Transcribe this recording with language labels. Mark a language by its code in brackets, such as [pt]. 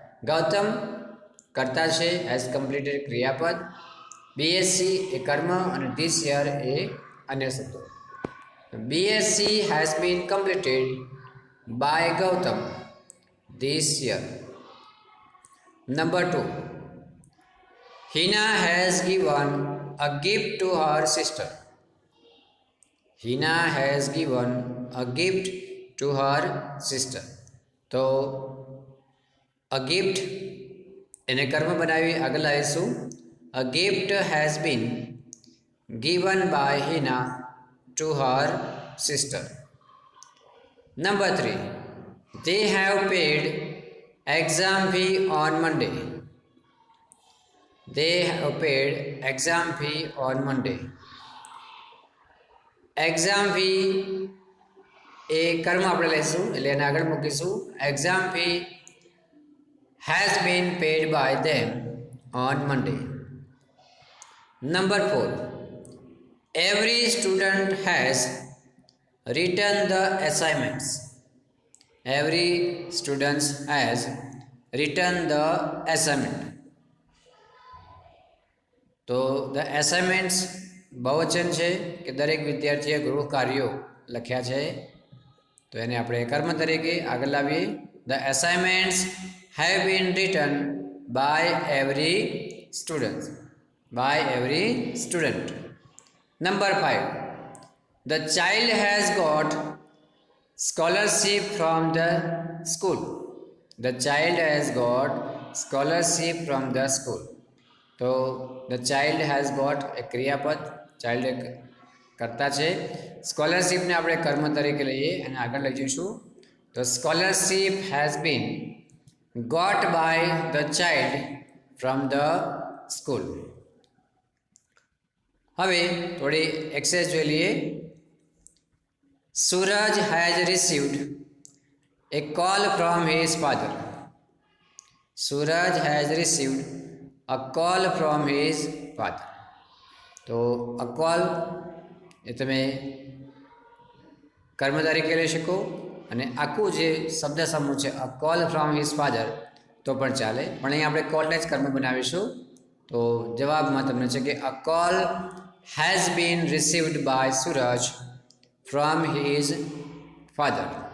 [gu] ગૌતમ કર્તા છે, [en] has completed [gu] ક્રિયાપદ, BSc એ કર્મ અને [en] this year [gu] એ અન્ય શબ્દો। [en] BSc has been completed by Gautam this year. Number 2, Hina has given a gift to her sister. Hina has given a gift to her sister. [gu] તો [en] a gift [gu] એને કર્મ બનાવી આગળ લાવીશું। [en] A gift has been given by Hina to her sister. Number 3, they have paid exam fee on Monday. They have paid exam fee on Monday. [gu] Exam fee એ કર્મ આપણે લઈશું એટલે એને આગળ મૂકીશું। [en] Exam fee has been paid by them on Monday. Number 4, every student has written the assignments. Every student has written the assignment. [gu] તો [en] the assignments [gu] બહુવચન છે કે દરેક વિદ્યાર્થીએ ગૃહ કાર્યો લખ્યા છે તો એને આપણે કર્મ તરીકે આગળ લાવીએ। [en] The assignments have been written by every student, by every student. Number 5, the child has got scholarship from the school. The child has got scholarship from the school. [gu] તો [en] the child has got [gu] એ ક્રિયાપદ, child એક કરતા છે, સ્કોલરશીપને આપણે કર્મ તરીકે લઈએ અને આગળ લઈ જઈશું તો [en] Scholarship has been got by the child from the school. [gu] હવે થોડી એક્સરસાઇઝ જોઈ લઈએ। [en] Suraj has received a call from his father. Suraj has received a call from his father. [gu] તો અ કોલ એ તમે કર્મ તરીકે લઈ શકો અને આખું જે શબ્દ સમૂહ છે [en] a call from his father [gu] તો પણ ચાલે, પણ અહીં આપણે કોલને જ કર્મ બનાવીશું. તો જવાબમાં તમને છે કે [en] A call has been received by Suraj from his father.